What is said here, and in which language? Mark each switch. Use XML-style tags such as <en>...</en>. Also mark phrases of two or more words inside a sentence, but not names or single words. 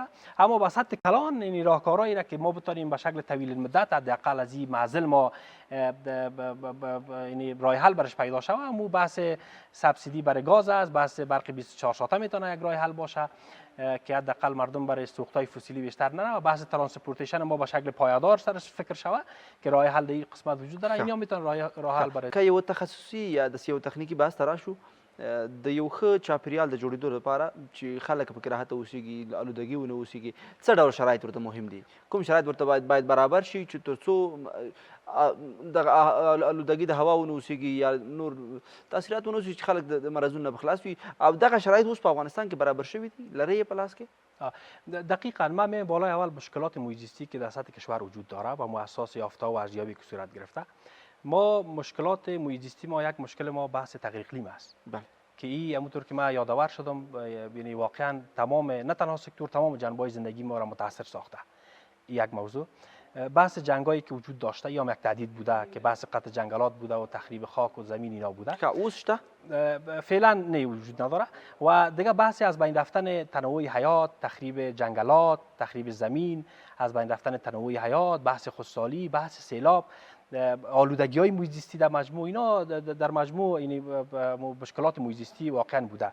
<fa>اما به سطح کلان این راهکارهایی را که ما بتونیم به شکل طویل المدت حداقل از این معضل ما یعنی راه حل برش پیدا شود، اما بحث سبسیدی برای گاز است، بحث برق 24 ساعته میتونه یک راه حل باشه که حداقل مردم برای سوختهای فسیلی بیشتر نره و بحث ترانسپورتیشن ما به شکل پایدار سرش فکر شود که راه حل در این قسمت وجود داره. اینا میتونه راه حل برای که</fa> <ps>یو تخصصي یا د یو تخنیکی بحث ته راشو د یو ښه چاپیریال د جوړېدو لپاره چې خلک پکې راحته اوسېږي، آلودګي ونه اوسېږي، څه ډول شرایط ورته مهم دي؟ کوم شرایط ورته باید برابر شي چې تر څو دغه آلودګي د هوا ونه اوسېږي یا نور تاثیرات ونه اوسېږي چې خلک د مرضونو نه به خلاص وي؟ او دغه شرایط اوس په افغانستان کې برابر شوي دي؟ لرئ یې په لاس کې؟</ps> <fa>دقیقا ما می بالای اول مشکلات محیط زیستی که در سطح کشور وجود داره و اساس یافته و ارزیابی که صورت گرفته، ما مشکلات محیط زیستی ما یک مشکل ما بحث تغییر اقلیم است. بله. که این همونطور که ما یادآور شدم یعنی واقعا تمام نه تنها سکتور، تمام جنبه‌های زندگی ما را متاثر ساخته. یک موضوع بحث جنگایی که وجود داشته یا یک تهدید بوده که بحث قطع جنگلات بوده و تخریب خاک و زمین اینا بوده</fa> <ps>که اوس شته</ps> <fa>فعلا نه وجود نداره. و دیگه بحثی از بین رفتن تنوع حیات، تخریب جنگلات، تخریب زمین، از بین رفتن تنوع حیات، بحث خشکسالی، بحث سیلاب، آلودگی های محیط زیستی در مجموع، اینا در مجموع یعنی مشکلات محیط زیستی واقعا بوده.</fa>